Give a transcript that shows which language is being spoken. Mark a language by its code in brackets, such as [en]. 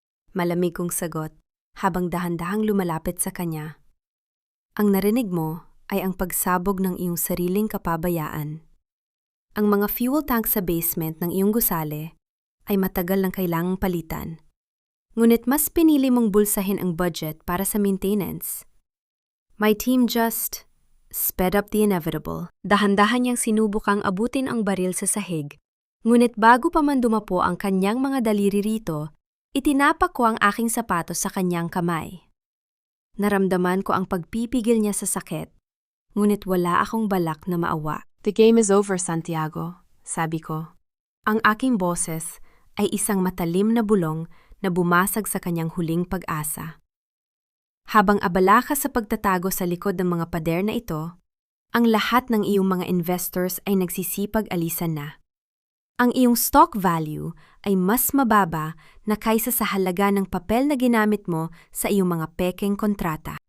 [tl] Malamig kong sagot habang dahan-dahang lumalapit sa kanya. Ang narinig mo ay ang pagsabog ng iyong sariling kapabayaan. Ang mga fuel tank sa basement ng iyong gusali ay matagal nang kailangang palitan. Ngunit mas pinili mong bulsahin ang budget para sa maintenance. [en] My team just sped up the inevitable. [tl] Dahan-dahan niyang sinubukang abutin ang baril sa sahig. Ngunit bago pa man dumapo ang kanyang mga daliri rito, itinapak ko ang aking sapatos sa kanyang kamay. Naramdaman ko ang pagpipigil niya sa sakit, ngunit wala akong balak na maawa. [en] The game is over, Santiago, [tl] sabi ko. Ang aking boses ay isang matalim na bulong na bumasag sa kanyang huling pag-asa. Habang abala ka sa pagtatago sa likod ng mga pader na ito, ang lahat ng iyong mga investors ay nagsisipag alisan na. Ang iyong stock value ay mas mababa na kaysa sa halaga ng papel na ginamit mo sa iyong mga pekeng kontrata.